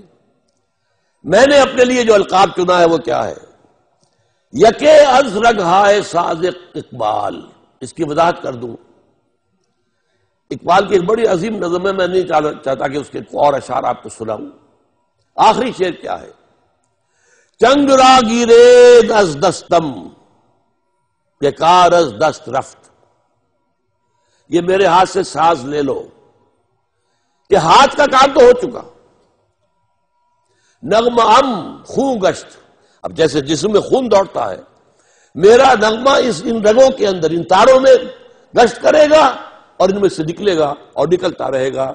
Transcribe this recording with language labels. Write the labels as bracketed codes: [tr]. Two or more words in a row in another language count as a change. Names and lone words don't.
[ur] میں نے اپنے لیے جو القاب چنا ہے وہ کیا ہے؟ [fa] یکے از رگہائے ساز اقبال، [ur] اس کی وضاحت کر دوں۔ اقبال کی ایک بڑی عظیم نظم ہے، میں نہیں چاہتا کہ اس کے اور اشعار آپ کو سناؤں۔ آخری شعر کیا ہے؟ [fa] چنگ را گیرید از دستم کہ کار از دست رفت، [ur] یہ میرے ہاتھ سے ساز لے لو کہ ہاتھ کا کام تو ہو چکا۔ [fa] نغمہ ام خون گشت، [ur] اب جیسے جسم میں خون دوڑتا ہے، میرا نغمہ ان رگوں کے اندر، ان تاروں میں گشت کرے گا اور ان میں سے نکلے گا اور نکلتا رہے گا۔